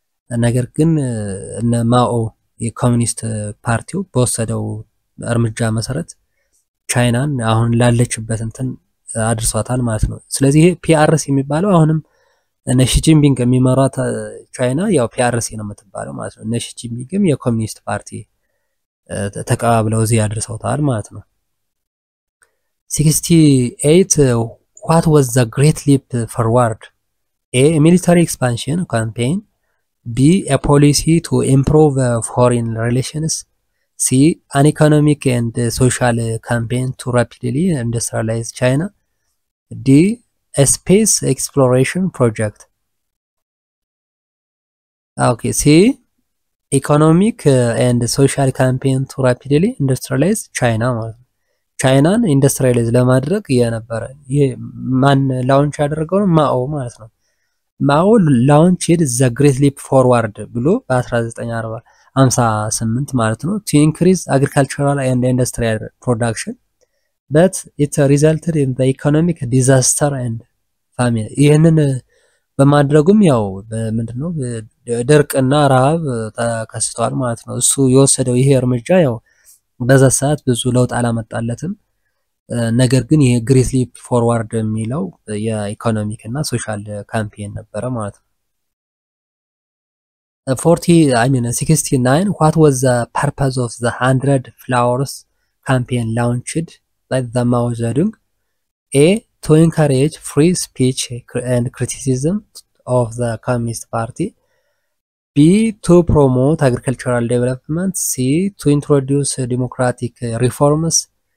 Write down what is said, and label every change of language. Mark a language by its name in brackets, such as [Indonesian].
[Amharic] ነገር ግን እነ ማኦ የኮሚኒስት ፓርቲው በወሰደው እርምጃ መሰረት ቻይናን አሁን ላለችበት እንትን አድርሷታል ማለት ነው። ስለዚህ ይሄ ፒአርሲ የሚባለው አሁንም እነ ሺ ጂንፒንግ የሚመራት ቻይና ያው ፒአርሲ ነው የምትባለው ማለት ነው። እነ ሺ ጂንፒንግም የኮሚኒስት ፓርቲ ተቀባብለው እዚህ አድርሰውታል ማለት ነው። 68. [English] What was the Great Leap Forward? A, military expansion campaign. B, a policy to improve foreign relations. C, an economic and social campaign to rapidly industrialize China. D, a space exploration project. Okay, C, economic and social campaign to rapidly industrialize China. [Amharic] ቻይናን ኢንዱስትሪያላይዝ ለማድረግ የነበረ ይሄ ማን ላውንች ያደረገው ነው? ማኦ ማለት ነው። [English] ማኦ ላውንችድ ዘ ግሬት ሊፕ ፎርዋርድ [Amharic] ብሎ በ1958 ማለት ነው [English] to increase agricultural and industrial production but it resulted in the economic disaster and famine. [Amharic] ይሄንን በማድረጉም ያው ምንድነው ድርቅና ረሃብ ተከስቷል ማለት ነው። እሱ የወሰደው ይሄ እርምጃ ያው በዛ ሰዓት ብዙ ለውጥ አላመጣለትም። ነገር ግን ይሄ ግሬት ሊፕ ፎርዋርድ የሚለው የኢኮኖሚክ እና ሶሻል ካምፔን ነበረ ማለት ነው። 69. [English] What was the purpose of the 100 Flowers campaign launched by the Mao Zedong? A, to encourage free speech and criticism of the Communist Party. B, to promote agricultural development. C, to introduce democratic reforms.